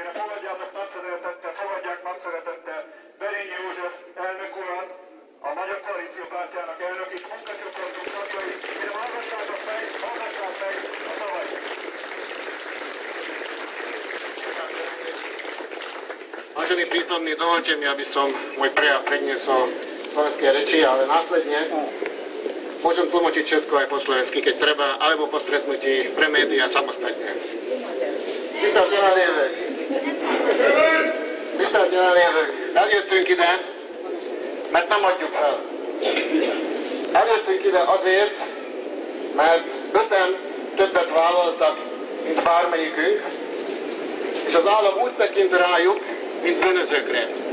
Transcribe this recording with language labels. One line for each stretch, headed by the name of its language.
Hungarian: fogadjátok nagy szeretettel, fogadják nagy szeretettel Berényi József elnök urat, a Magyar Koalíció Pártjának elnökét, munkacsoportunk tagjai, kérem hallgassátok meg a szavait.
Slovak: Vážení prítomní, dovolte mi, aby som môj prejav predniesol v slovenskej reči, ale následne môžem tlmočiť všetko aj po slovensky, keď treba, alebo po stretnutí pre médiá samostatne.
Hungarian: Tisztelt jelenlévők! Tisztelt jelenlévők! Eljöttünk ide, mert nem adjuk fel. Eljöttünk ide azért, mert 5-en többet vállaltak, mint bármelyikünk, és az állam úgy tekint rájuk, mint bűnözőkre.